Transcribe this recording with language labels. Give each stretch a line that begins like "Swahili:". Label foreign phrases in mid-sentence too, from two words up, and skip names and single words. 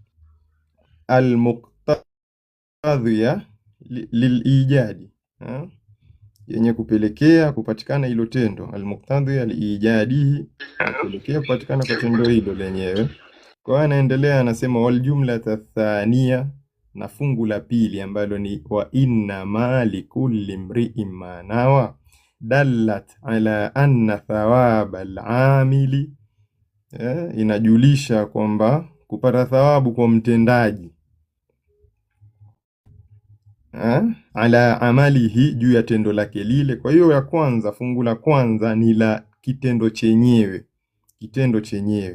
Arabic: المقتضية للإيجاد,
Swahili: yenye kupelekea kupatikana hilo tendo,
Arabic: المقتضية لإيجاده,
Swahili: kupelekea kupatikana kwa tendo hilo lenyewe. Kwa hiyo anaendelea anasema
Arabic: والجملة الثانية,
Swahili: na fungu la pili ambalo ni
Arabic: وإنما لكل امرئ ما نوى دلت على أن ثواب العامل
Swahili: inajulisha kwamba kupata thawabu kwa mtendaji
Arabic: على عمله,
Swahili: juu ya tendo lake lile. Kwa hiyo ya kwanza, fungu la kwanza ni la kitendo chenyewe, kitendo chenyewe.